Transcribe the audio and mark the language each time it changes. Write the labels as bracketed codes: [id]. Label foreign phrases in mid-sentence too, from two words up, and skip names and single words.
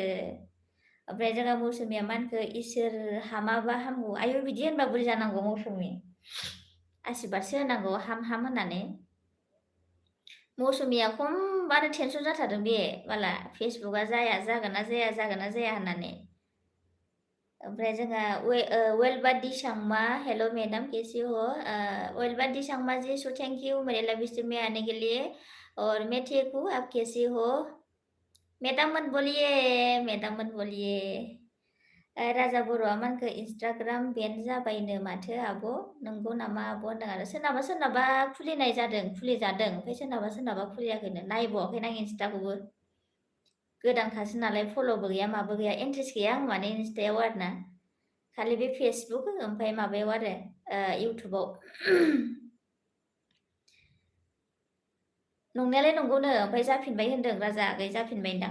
[brx] ओमफ्राय जोंहा मौसुमिया मा होनखो इसोर हामाबा हामगौ आयु बिदि होनबा बोरै जानांगौ मौसुमि आसिरबादसो होनांगौ हाम होननानै। मौसुमिया खमबानो टेनसन जाथारदों बे बाला फेसबुकआ जागोन ना जाया होननानै। ओमफ्राय जोंहा वेलबा दिसांमा [en] hello madam [hi] कैसी हो [brx] वेलबा दिसांमा [hi] जी सो [en] thank you [hi] मेरे [en] live stream [hi] में आने के लिए और मैं ठीक हूँ आप कैसी हो? मेडाम मत बोलिए [brx] राजा बर'आ मा होनखो इन्सटाग्राम बेन जाबायनो माथो आब' नंगौ नामा आब' होनदों आरो सोरनाबा खुलिनाय जादों खुलिजादों ओमफ्राय सोरनाबा खुलियाखैनो नायबावाखैनो आं इन्सटाखौबो गोदानखासो नालाय फल'बो गैया माबो गैया इन्ट्रेस्ट गैया आं माने इन्सटायाव आरोना खालि बे फेसबुक ओमफ्राय माबायाव आरो इउटुबाव नंनायालाय नंगौनो ओमफ्राय जाफिनबाय होनदों राजा आगै जाफिनबायदां।